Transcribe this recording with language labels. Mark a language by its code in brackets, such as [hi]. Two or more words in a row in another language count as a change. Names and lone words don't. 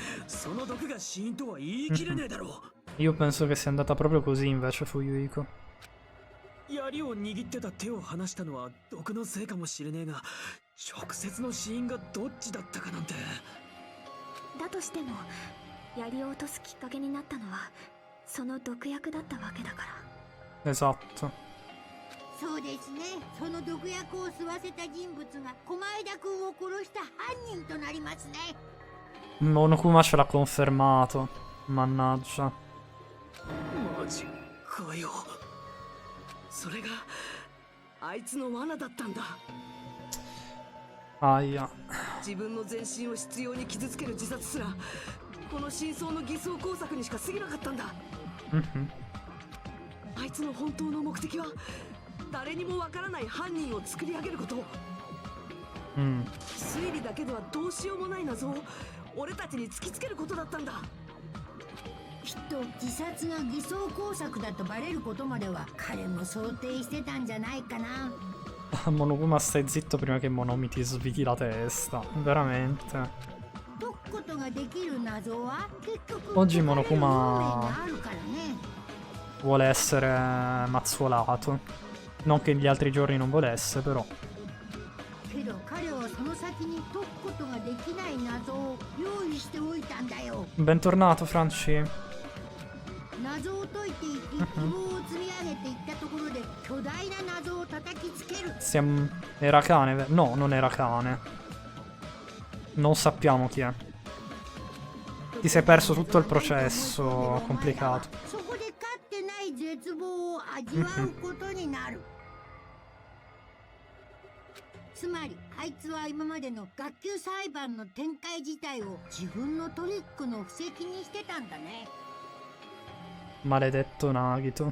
[ja] その毒が死因とは言い切れねえだろ [it] Io penso che sia andata proprio così invece Fuyuhiko. う。 [ja] 槍を握ってた手を離したのは毒のせいかもしれねえが、直接の死因がどっちだったかなんて。だとしても槍を落とすきっかけになったのはその毒薬だったわけだから。 [it] Esatto. [ja] そうですね。その毒薬を吸わせた人物が駒枝くんを殺した犯人となりますね。 [it] Monokuma ce l'ha confermato. Mannaggia. [ja] マジかよ。それがあいつの罠だったんだ。 [it] Aia. [ja] 自分の全身を執拗に傷つける自殺すらこの真相の偽装工作にしか過ぎなかったんだ。 Mhm. あいつの本当の目的は誰にもわからない犯人を作り上げること。 Mm. 推理だけではどうしようもない謎を俺たちに突きつけることだったんだ。きっと自殺が偽装工作だとバレることまでは彼も想定してたんじゃないかな。 [it] Monokuma stai zitto prima che Monomi ti sviti la testa. Veramente. [ja] 解くことができる謎は結局 [it] Oggi [ja] 解かれる運命 [it] Monokuma [ja] があるからね。 [it] vuole essere mazzuolato. Non che gli altri giorni non volesse, però. [ja] けど彼はその先に解くことができない謎を用意しておいたんだよ。 [it] Bentornato, Franci. [ja] 謎を解いていき、希望を積み上げていったところで巨大な謎を叩きつける。 [it] Era cane? No, non era cane. Non sappiamo chi è. Ti sei perso tutto il processo complicato. [ja] そこでかつてない絶望を味わうことになる。つまりあいつは今までの学級裁判の展開自体を自分のトリックの布石にしてたんだね。 [it] Maledetto Nagito.